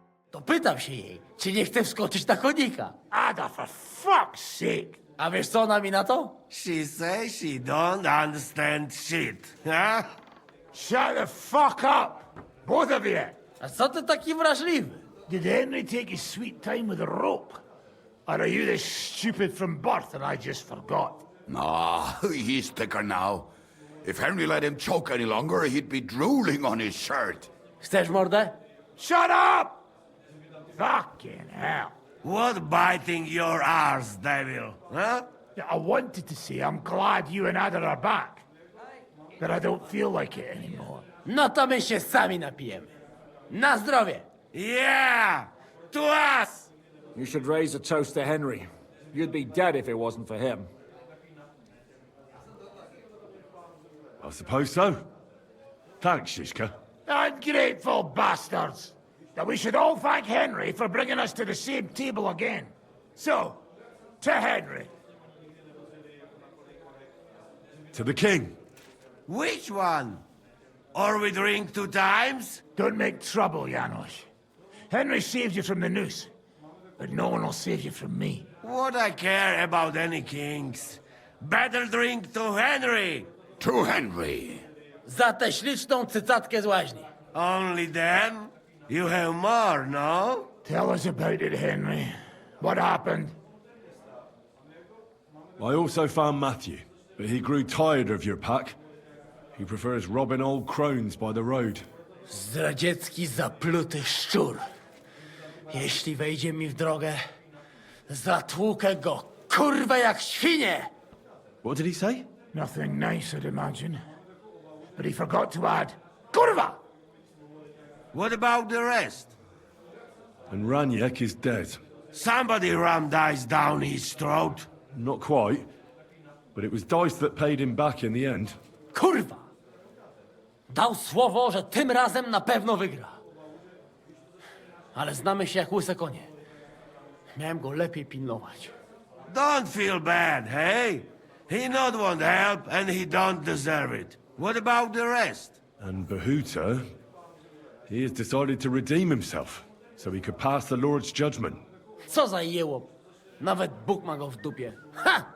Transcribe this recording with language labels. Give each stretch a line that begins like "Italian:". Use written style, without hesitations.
Polish: To pytam się jej, czy nie chce wskoczyć na konika.
English: Ada, for fuck's sake.
Polish: A wiesz co ona mi na to?
English: She says she don't understand shit, huh? Shut the fuck up, both of you.
Polish: A co ty taki wrażliwy?
English: Did Henry take his sweet time with a rope? Or are you this stupid from birth and I just forgot? Nah, he's thicker now. If Henry let him choke any longer, he'd be drooling on his shirt.
Polish: Chcesz mordę?
English: Shut up! Fucking hell. What biting your arse, devil, huh? I wanted to say I'm glad you and Ada are back. But I don't feel like it anymore.
Polish: No to my się sami napijemy. Na zdrowie!
English: Yeah! To us! You should raise a toast to Henry. You'd be dead if it wasn't for him. I suppose so. Thanks, Zizka. Ungrateful bastards! That we should all thank Henry for bringing us to the same table again. So, to Henry. To the king. Which one? Or we drink 2 times? Don't make trouble, Janosh. Henry saved you from the noose, but no one will save you from me. What I care about any kings? Better drink to Henry! To Henry!
Polish: Za tę śliczną cycatkę z łaźni.
English: Only them? You have more, no? Tell us about it, Henry. What happened? I also found Matthew, but he grew tired of your pack. He prefers robbing old crones by the road.
Polish: Zdradziecki, zapluty szczur. Jeśli wejdzie mi w drogę, zatłukę go, kurwę, jak świnię!
English: What did he say? Nothing nice, I'd imagine. But he forgot to add, Kurva! What about the rest? And Ranyek is dead. Somebody rammed dice down his throat. Not quite, but it was dice that paid him back in the end.
Polish: Kurwa! Dał słowo, że tym razem na pewno wygra. Ale znamy się jak łyse konie. Miałem go lepiej pilnować.
English: Don't feel bad, hey? He not want help and he don't deserve it. What about the rest? And Bohuta, he has decided to redeem himself, so he could pass the Lord's judgment.
Polish: Co za jełop. Nawet Bóg ma go w dupie. Ha!